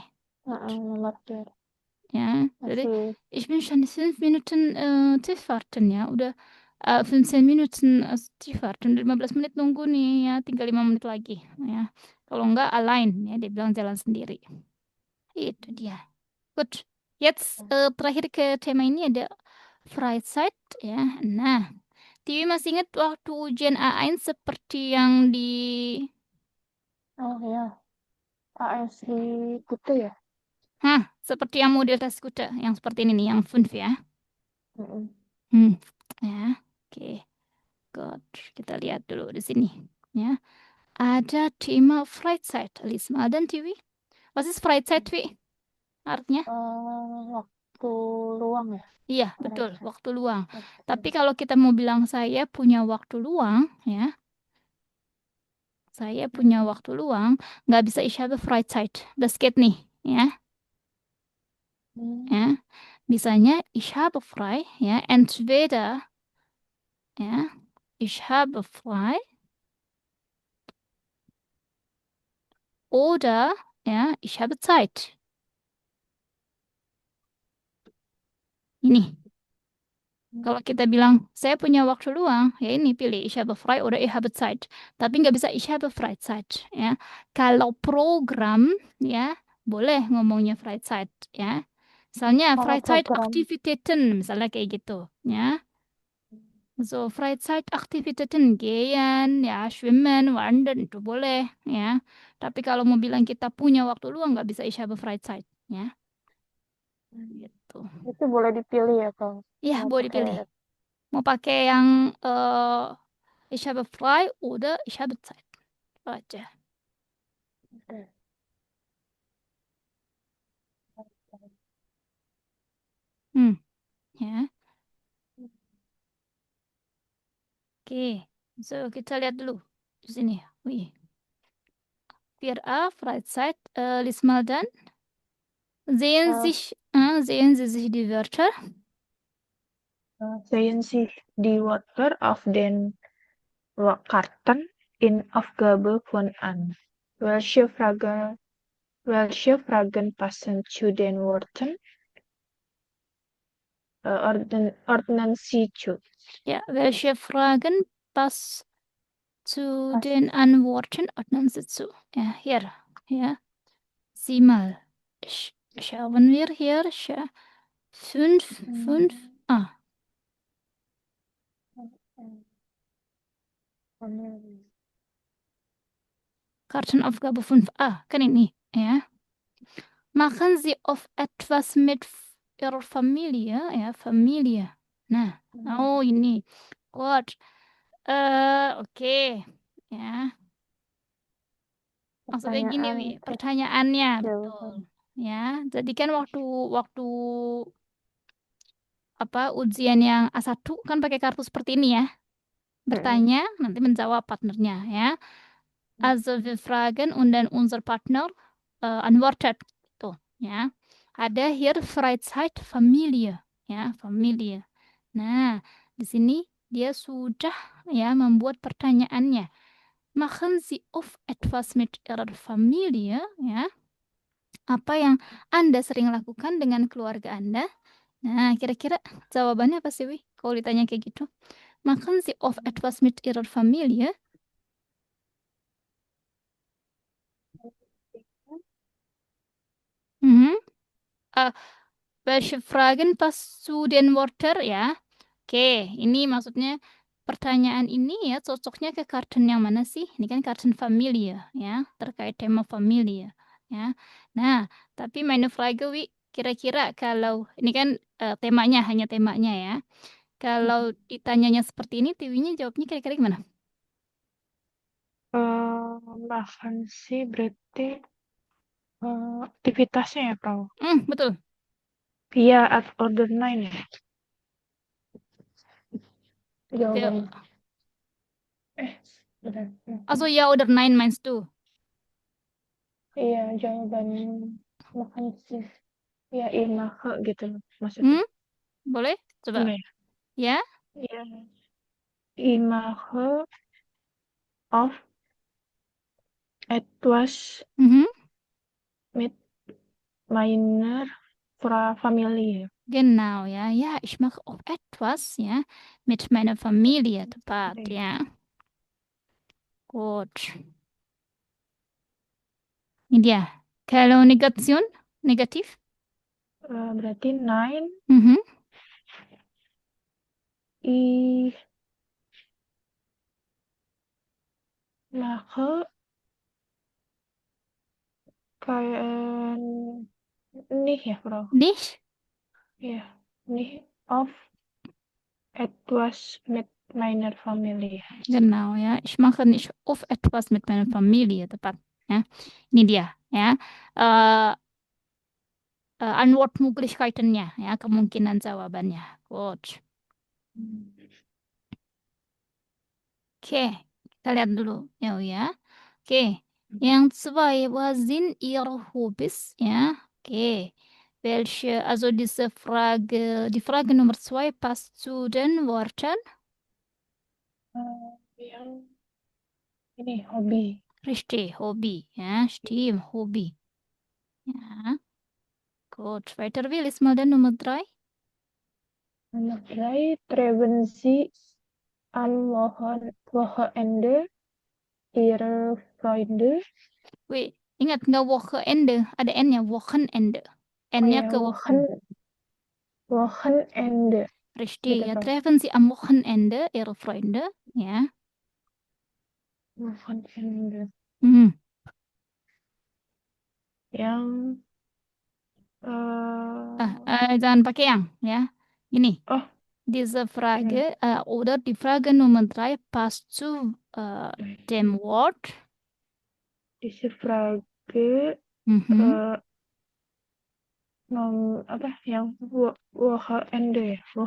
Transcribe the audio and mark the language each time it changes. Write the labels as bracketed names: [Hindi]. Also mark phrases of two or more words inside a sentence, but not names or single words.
[Indonesian] Nomor 4. Ya, jadi [German] ich bin schon 5 Minuten tief warten ya. [Indonesian] Udah 15 [German] Minuten tief warten. [Indonesian] 15 menit nunggu nih ya. Tinggal 5 menit lagi ya. Kalau enggak alain ya. Dia bilang jalan sendiri. Itu dia. Gut. Jetzt terakhir ke tema ini ada Freizeit ya. Nah, Tiwi masih ingat waktu ujian A1 seperti yang di... Oh ya. AS di Kutu ya? Seperti yang model tas kuda. Yang seperti ini nih. Yang 5 ya. Ya. Oke. Gut. Kita lihat dulu di sini. Ya. Ada tema Freizeit. [German] Lies mal [Indonesian] dan Tiwi. [German] Was ist Freizeit, [Indonesian] Wi? Artinya? Waktu luang ya? Iya, betul. Waktu luang. Tapi kalau kita mau bilang saya punya waktu luang, ya. Saya punya waktu luang, nggak bisa [German] ich habe Freizeit. Das geht nicht, [Indonesian] ya. Ya. [German] Bisanya ich habe frei, ya. Entweder, ya, ich habe frei oder, ya, ich habe Zeit. [Indonesian] Ini. Kalau kita bilang, saya punya waktu luang, ya ini pilih [German] ich habe frei oder ich habe Zeit. [Indonesian] Tapi nggak bisa [German] ich habe Freizeit, [Indonesian] ya. Kalau program, ya, boleh ngomongnya Freizeit, ya. Misalnya Kalau program, Freizeitaktivitäten, misalnya kayak gitu, ya. [German] So, Freizeitaktivitäten, gehen, ya, schwimmen, wandern, [Indonesian] itu boleh, ya. Tapi kalau mau bilang kita punya waktu luang, nggak bisa [German] ich habe Freizeit, [Indonesian] ya. Gitu. itu boleh dipilih ya, Kang. Ya, Mau boleh pakai dipilih. Mau pakai yang [German] ich habe frei oder ich habe Zeit. [Indonesian] Itu aja. Ya. Oke. So, kita lihat dulu di sini. Wih. 4a, Freizeit. [German] Lies mal dann. Sehen Sie sich die Wörter? sehen sich die Wörter auf den Karten in Aufgabe von an. Welche Fragen passen zu den Worten? Ordnen Sie zu. Ja, welche Fragen passen zu den Antworten? Ordnen Sie zu. Ja, hier. Ja. Sieh mal. Schauen wir hier. 5a. Kartenaufgabe 5a. [Indonesian] Kan ini, ya. [German] Machen Sie auf etwas mit Ihrer Familie, ya, Familie. [Indonesian] Nah, oh ini. Gut. Oke. Ya. Maksudnya gini, Wi, pertanyaannya, betul. Ya, jadi kan waktu apa ujian yang A1 kan pakai kartu seperti ini ya. Bertanya, nanti menjawab partnernya ya. [German] Also wir fragen und dann unser Partner antwortet. [Indonesian] Tuh, ya. Ada [German] hier Freizeit Familie, [Indonesian] ya, Familie. Nah, di sini dia sudah ya membuat pertanyaannya. [German] Machen Sie oft etwas mit Ihrer Familie, [Indonesian] ya. Apa yang Anda sering lakukan dengan keluarga Anda? Nah, kira-kira jawabannya apa sih, Wi? Kalau ditanya kayak gitu. [German] Machen Sie oft etwas mit Ihrer Familie? Welche Fragen passen zu den Wörtern ya? [Indonesian] Oke, ini maksudnya pertanyaan ini ya cocoknya ke kartun yang mana sih? Ini kan kartun Familie ya, terkait tema Familie ya. Nah, tapi [German] meine Frage, [Indonesian] Wi, kira-kira kalau ini kan temanya hanya temanya ya. Kalau ditanyanya seperti ini, Tiwinya jawabnya kira-kira gimana? Makan sih berarti aktivitasnya ya, Kang? Betul. Via at order 9 ya? Jawabannya. Benar. [German] Also ja oder nein meinst du? [Indonesian] Iya, jawaban makan sih. Ya, makan gitu loh maksudnya. Boleh? Coba. Boleh. Ya? Iya. [German] Mache of etwas mit meiner Familie. Genau, ja. Ja, ich mache auch etwas, ja, mit meiner Familie, [Indonesian] tepat, ya. Gut. Ini dia. Kalau negation, negatif? Berarti 9. [German] Ich mache kayak nicht ya, Frau? Nicht? Ja, nicht of etwas mit meiner Familie. Genau, ja. Ich mache nicht oft etwas mit meiner Familie, [Indonesian] tepat. Ya. Ini dia, ya. Antwortmöglichkeitennya, ya, kemungkinan jawabannya. Gut. Oke, kita lihat dulu, ya. Oke, yang [German] zwei, was sind Ihre Hobbys, [Indonesian] ya. Oke. [German] Welche, also diese Frage, die Frage Nummer 2 passt zu den Worten. [Indonesian] Yang ini hobi. [German] Richtig, Hobby, ja, stimmt, Hobby. Ja. Gut, weiter, Will, ist mal der Nummer 3. Nomor 3, treffen Sie am Wochenende Ihre Freunde. [Indonesian] Wih, ingat nggak Wochenende? Ada N-nya, Wochenende. Oh N-nya ya, ke Wochen. Wochenende. Richtig, Gitu, ya. Prof. [German] Treffen Sie am Wochenende Ihre Freunde. [Indonesian] Ya. Wochenende. Hmm. Yang Jangan pakai yang, ya. Gini. oh, [German] Diese Frage oder die Frage Nummer 3 passt zu dem Wort. diese Frage Mhm. [Indonesian] apa yang Wochenende ya? Genau,